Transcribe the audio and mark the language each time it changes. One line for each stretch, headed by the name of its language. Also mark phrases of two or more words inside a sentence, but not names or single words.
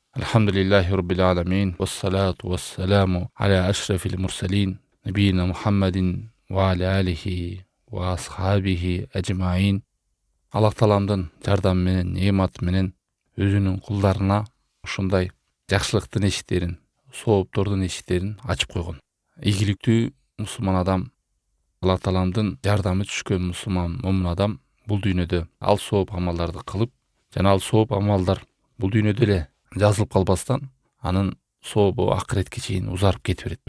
Arabic: الحمد لله رب العالمين. والصلاة والسلام على أشرف المرسلين. نبينا محمد وعلى آله وأصحابه أجمعين.
Kyrgyz: Аллах Таламдан жардам менен, нээмат менен өзүнүн кулларына ушундай жакшылыктын эшиктерин, сооптордун эшиктерин ачып койгон. Ийгиликтүү мусулман адам, Алла Таламдын жардамы түшкөн мусулман момун адам бул дүйнөдө ал сооп амалдарды кылып, жана ал сооп амалдар бул дүйнөдө эле жазылып калбастан, анын сообу акыретке чейин узарып кете берет.